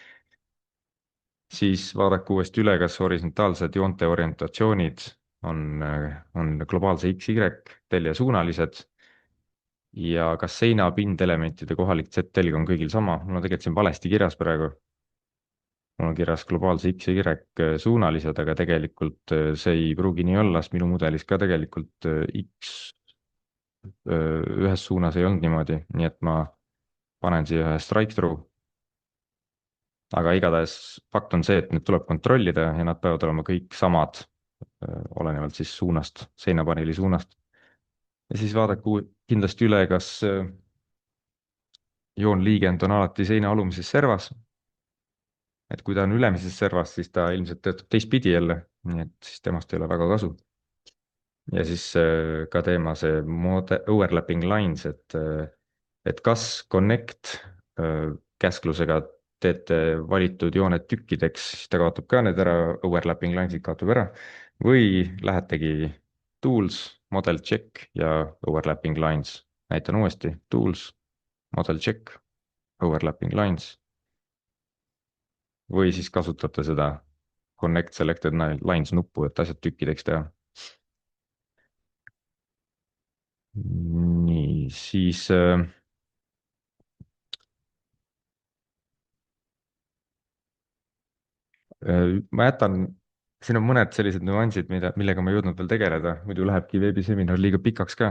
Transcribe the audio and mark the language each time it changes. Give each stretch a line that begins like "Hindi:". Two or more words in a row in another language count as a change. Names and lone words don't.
Estonian: siis vaadake uuesti üle, kas horisontaalsed joonte orientatsioonid on globaalse XY teljesuunalised ja kas seina pindelementide kohalik Z-telg on kõigil sama. mul on tegelikult siin valesti kirjas praegu. mul on kirjas globaalse XY suunalised, aga tegelikult see ei pruugi nii olla, sest minu mudelis ka tegelikult X ühes suunas ei olnud niimoodi, nii et ma panen siia ühe
English: strike through.
Estonian: aga igatahes fakt on see, et need tuleb kontrollida ja nad peavad olema kõik samad, olenevalt siis suunast, seinapaneeli suunast. ja siis vaadake kindlasti üle, kas joonliigend on alati seina alumises servas. et kui ta on ülemises servas, siis ta ilmselt töötab teistpidi jälle, nii et siis temast ei ole väga kasu. ja siis ka teema see
English: overlapping lines,
Estonian: et kas connect käsklusega teete valitud jooned tükkideks, siis ta kaotab ka need ära,
English: overlapping lines'id
Estonian: kaotab ära, või lähetegi
English: tools, model check
Estonian: ja
English: overlapping lines.
Estonian: näitan uuesti,
English: tools, model check, overlapping lines.
Estonian: või siis kasutate seda
English: connect selected lines
Estonian: nuppu, et asjad tükkideks teha. nii, siis ma jätan, siin on mõned sellised nüansid, millega ma ei jõudnud veel tegeleda, muidu lähebki veebiseminar liiga pikaks ka.